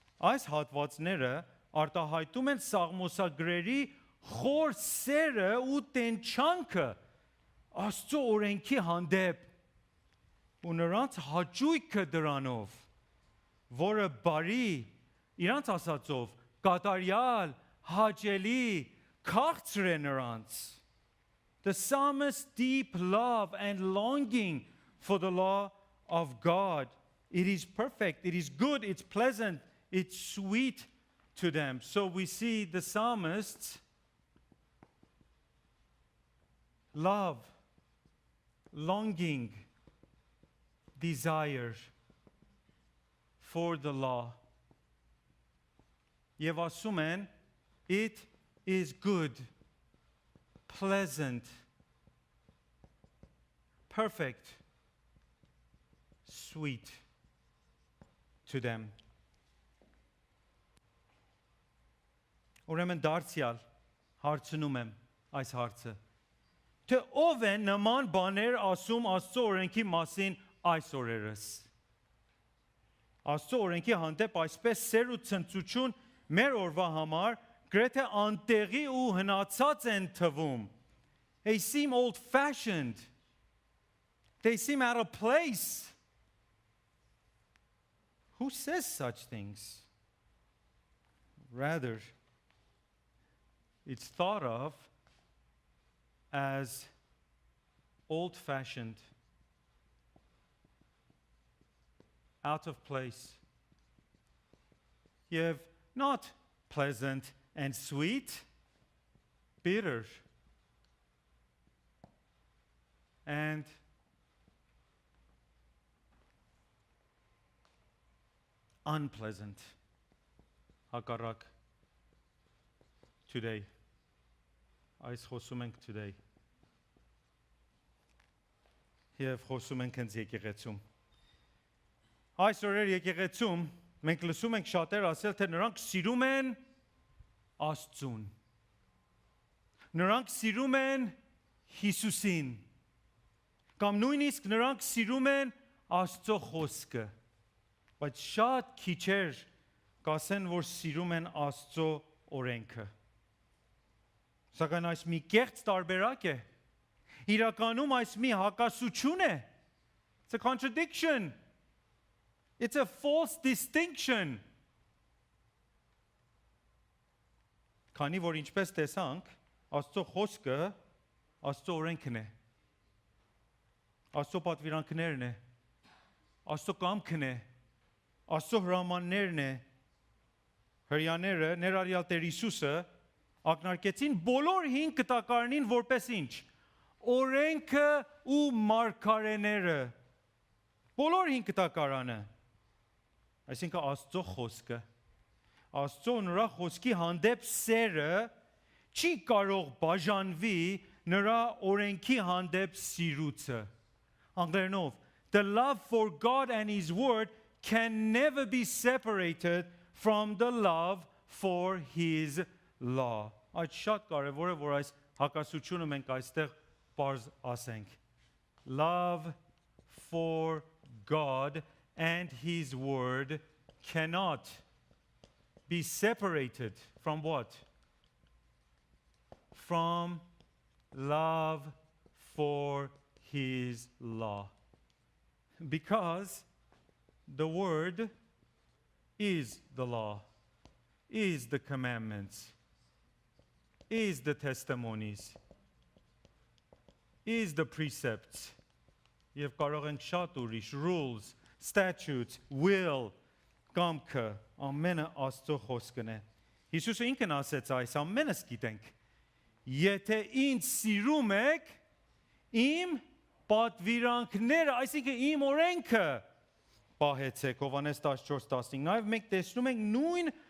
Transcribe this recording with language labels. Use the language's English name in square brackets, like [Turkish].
[Armenian] Այս հատվածները արտահայտում են Սաղմոսագրերի խոր սերը ու տենչանքը Աստծո օրենքի հանդեպ ու նրանց հաճույքը դրանով, որը բարի, իրանց ասածով, կատարյալ, հաճելի, քաղցր է նրանց։ [English] The psalmist's deep love and longing for the law of God. It is perfect, it is good, it's pleasant, it's sweet to them. So we see the psalmist's love, longing, desire for the law. [Armenian] Եվ ասում են, [English] it is good, pleasant, perfect, sweet to them. [Armenian] Ուրեմն դարձյալ հարցնում եմ այս հարցը, թե ով է նման բաներ ասում Աստծո օրենքի մասին այս օրերս։ Աստծո օրենքի հանդեպ այսպես սեր ու ցնծություն մեր օրվա համար գրեթե անտեղի ու հնացած են թվում. [English] They seem old-fashioned. They seem out of place. Who says such things? Rather, it's thought of as old-fashioned, out of place. You have not pleasant and sweet, bitter, and unpleasant. Hakarak today. [Armenian] Այս խոսում ենք [English] today. [Armenian] Եվ խոսում ենք հենց եկեղեցում. Այս օրեր եկեղեցում մենք լսում ենք շատեր ասել, թե նրանք սիրում են Աստծուն. Նրանք սիրում են Հիսուսին. Կամ նույնիսկ նրանք սիրում են Աստծո խոսքը. Բայց շատ քիչեր կասեն, որ սիրում են Աստծո օրենքը. Սակայն այս մի կեղծ տարբերակ է. Իրականում այս մի հակասություն է. [English] It's a contradiction. It's a false distinction. [Armenian] Քանի որ ինչպես տեսանք, Աստծո խոսքը Աստծո օրենքն է. Աստծո պատվիրանքներն է. Աստծո կամքն է. Աստծո հրամաններն է. Հրյաները ներառյալ Տեր Հիսուսը ակնարկեցին բոլոր 5 կտակարանին որպես ինչ? Օրենքը ու մարգարեները. բոլոր 5 կտակարանը. Այսինքն Աստծո խոսքը, Աստծո նրա խոսքի հանդեպ սերը չի կարող բաժանվի նրա օրենքի հանդեպ սիրուցը. Անգլերենով, [English] the love for God and His word can never be separated from the love for His law. [Armenian] Այդ շատ կարևոր է, որ այս հակասությունը մենք այստեղ բարձ ասենք. [English] Love for God and His word cannot be separated from what? From love for His law. Because the word is the law, is the commandments, is the testimonies, is the precepts. [Armenian] Եվ կարող ենք շատ ուրիշ [English] rules, statutes, will, [Armenian] կամքը, ամենը Աստծո խոսքն է. Հիսուսը ինքն ասեց այս ամենս գիտենք. Եթե ինձ սիրում եք, իմ պատվիրանքները, այսինքն իմ օրենքը պահեցեք, Հովհաննես 14:15. Նաև մենք տեսնում ենք նույն